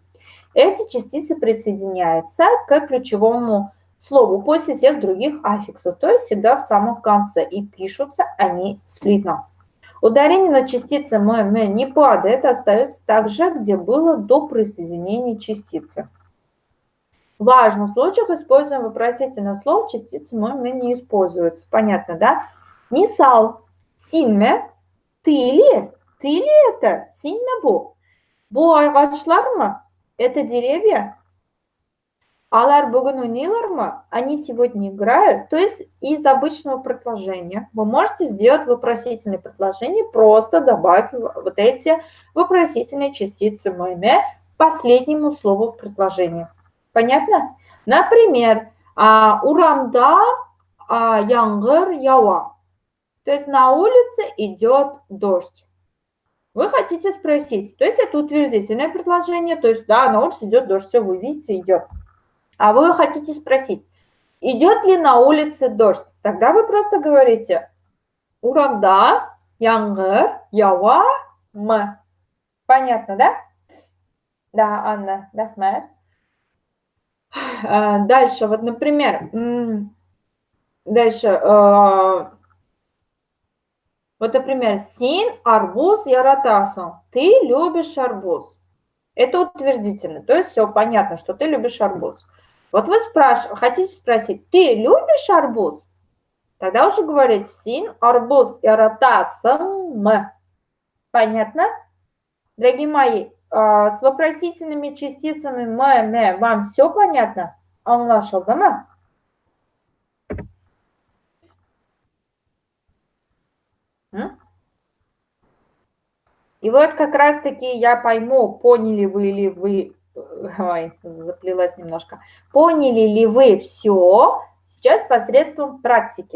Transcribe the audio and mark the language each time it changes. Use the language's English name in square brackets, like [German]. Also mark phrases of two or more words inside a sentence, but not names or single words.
[Russian] Эти частицы присоединяются к ключевому слову после всех других аффиксов, то есть всегда в самом конце, и пишутся они слитно. Ударение на частице «мэ» не падает, остается так же, где было до присоединения частицы. В важных случаях используем вопросительное слово, частицы «мэ» не используются. Понятно, [Tatar] да? Мисал, синме, [Russian] ты ли это? [Tatar] Синме бу. [Turkish] Бу ağaçlar mı? [Russian] Это деревья? [Tatar] Алар бүгін ойнайлар ма? [Russian] Они сегодня играют. То есть из обычного предложения вы можете сделать вопросительное предложение, просто добавив вот эти вопросительные частицы «мэ» последнему слову в предложении. Понятно? Например, [Tatar] урамда яңгыр ява. [Russian] То есть на улице идет дождь. Вы хотите спросить, то есть это утвердительное предложение, то есть да, на улице идет дождь, все, вы видите, идет. А вы хотите спросить, идет ли на улице дождь? Тогда вы просто говорите [Tatar] урамда яңгыр ява мы. [Russian] Понятно, да? Да, Анна, рахмет. Дальше, вот, например, вот, например, [Tatar] син арбуз яратасан. [Russian] Ты любишь арбуз. Это утвердительно. То есть все понятно, что ты любишь арбуз. Вот вы хотите спросить, ты любишь арбуз? Тогда уже говорить [Tatar] син, арбуз, иратасам. [Russian] Понятно? Дорогие мои, с вопросительными частицами ме вам все понятно? [Turkish] Anlaşıldı mı? [Russian] И вот как раз-таки я пойму, поняли вы ли вы, ой, заплелась немножко, поняли ли вы все сейчас посредством практики.